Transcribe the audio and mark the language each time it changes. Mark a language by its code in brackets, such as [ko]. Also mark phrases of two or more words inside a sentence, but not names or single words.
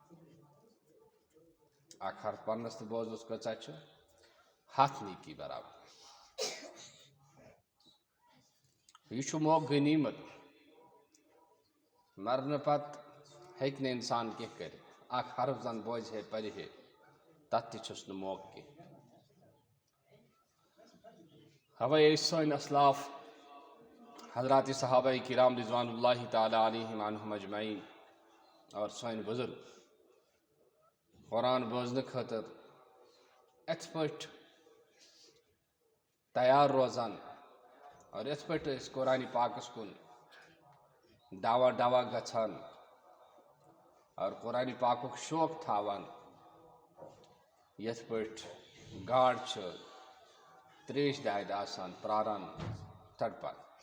[ks] اکھ حرف پرنَس تہٕ بوزنَس کۭژاہ چھِ 100 نیکی برابر یہِ چھُ موقعہٕ غنیٖمت مرنہٕ پتہٕ ہیٚکہِ نہٕ اِنسان کینٛہہ کٔرِتھ اکھ حرف زن بوزِ ہے پرِ ہے تتھ تہِ چھُس نہٕ موقعہٕ کینٛہہ اوے ٲسۍ سٲنۍ اسلاف حضرات صحابہ کرام [ar] رضوان اللہ تعالیٰ علیہم عنہم اجمعین [ks] اور سٲنۍ بُزرگ قرآن بوزنہٕ خٲطرٕ یِتھ پٲٹھۍ تیار روزان اور یِتھ پٲٹھۍ ٲسۍ قرآنِ پاکس کُن ڈوا گژھان اور قرآنِ پاکُک شوق تھاوان یِتھ پٲٹھۍ گاڈ چھِ ترٛیش دادِ آسان پرٛاران تڑپان